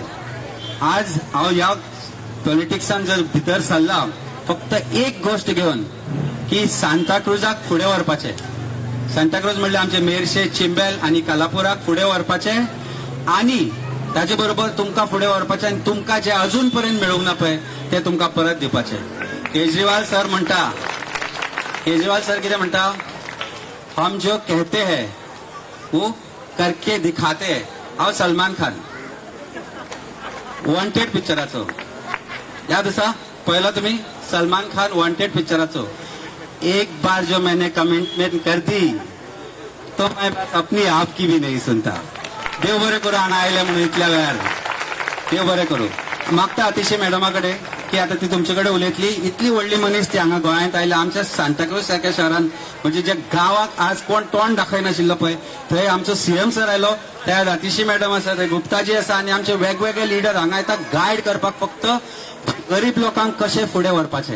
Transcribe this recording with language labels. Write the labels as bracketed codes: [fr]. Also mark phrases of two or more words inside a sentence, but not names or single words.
[kok] आज हांव ह्या पॉलिटिक्सान जर भितर सरला फक्त एक गोष्ट घेवन की सांताक्रुजाक फुडें व्हरपाचें. सांताक्रुज म्हणल्यार आमचे मेर्शे, चिंबेल आणि कालापुराक फुडें व्हरपाचें आणि ताचे बरोबर तुमकां फुडें व्हरपाचें आनी तुमकां जे अजून पर्यंत मेळूंक ना पळय ते तुमकां परत दिवपाचें. केजरीवाल सर कितें म्हणटा, [hi] हम जो कहते हैं वो करके दिखाते हैं. [kok] हांव सलमान खान वॉन्टेड पिक्चराचो याद आसा पळयलो तुमी? [hi] सलमान खान वॉन्टेड पिक्चराचो एक बार जो मैंने कमिटमेंट कर दी तो मैं अपनी आपकी भी नहीं सुनता. [kok] देव बरें करूं हांगा आयले म्हणून इतल्या वेळार. देव बरें करूं. मागता अतिशय मॅडमा कडेन की आता ती तुमचे कडेन उलयतली. इतली व्हडली मनीस ती हांगा गोंयांत आयल्या आमच्या सांताक्रूज सारक्या शहरान, म्हणजे जे गांवाक आज कोण तोंड दाखयनाशिल्लो पळय थंय आमचो सीएम सर आयलो, त्या अतिशी मॅडम आसा, थंय गुप्ताजी आसा आणि आमचे वेगवेगळे लिडर हांगा येतात गायड करपाक फक्त गरीब लोकांक कशें फुडें व्हरपाचें.